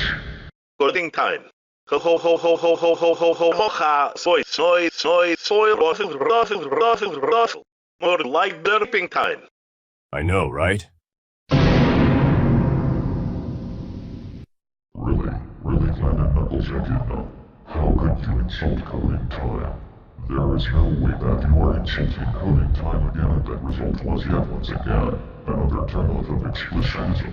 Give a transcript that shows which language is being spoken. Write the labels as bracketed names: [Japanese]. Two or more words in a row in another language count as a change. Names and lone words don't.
[English] Coding time. Ho ho ho ho ho ho ho ho ho ho ha. Soy ruffle. More like burping time. I know, right? Really, Planet Knuckles and Giga. How could you insult coding time? There is no way that you are insulting coding time again, and that result was yet once again another turn of explicism.